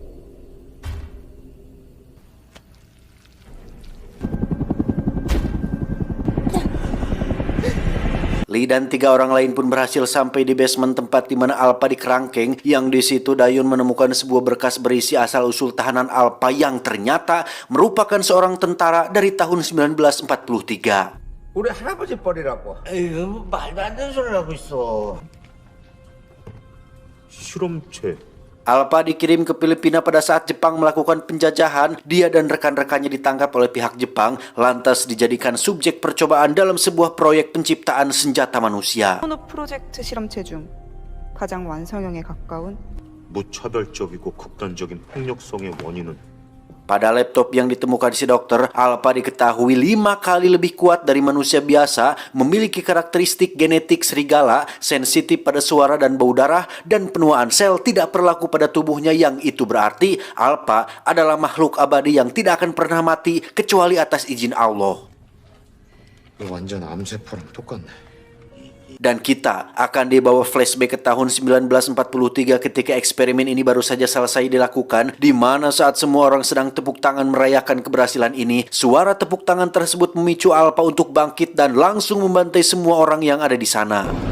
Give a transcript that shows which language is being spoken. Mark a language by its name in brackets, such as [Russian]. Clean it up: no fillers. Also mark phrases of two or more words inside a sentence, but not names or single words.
[Indonesian] Lee dan 3 orang lain pun berhasil sampai di basement tempat di mana Alpha dikerangkeng, yang di situ Dayun menemukan sebuah berkas berisi asal-usul tahanan Alpha yang ternyata merupakan seorang tentara dari tahun 1943. [Korean] 우리 할아버지 뻘이라고. 에이, 뭐 말도 안 되는 소리를 하고 있어. 실험체. [Indonesian] Alpha dikirim ke Filipina pada saat Jepang melakukan penjajahan. Dia dan rekan-rekannya ditangkap oleh pihak Jepang, lantas dijadikan subjek percobaan dalam sebuah proyek penciptaan senjata manusia. [Korean] 프로젝트 실험체 중 가장 완성형에 가까운 무차별적이고 극단적인 폭력성의 원인은 [Indonesian] Pada laptop yang ditemukan si dokter, Alpha diketahui 5 kali lebih kuat dari manusia biasa, memiliki karakteristik genetik serigala, sensitif pada suara dan bau darah, dan penuaan sel tidak berlaku pada tubuhnya, yang itu berarti Alpha adalah makhluk abadi yang tidak akan pernah mati kecuali atas izin Allah. [Korean] 완전 암세포랑 똑같네. [Indonesian] Dan kita akan dibawa flashback ke tahun 1943 ketika eksperimen ini baru saja selesai dilakukan, di mana saat semua orang sedang tepuk tangan merayakan keberhasilan ini, suara tepuk tangan tersebut memicu Alpha untuk bangkit dan langsung membantai semua orang yang ada di sana.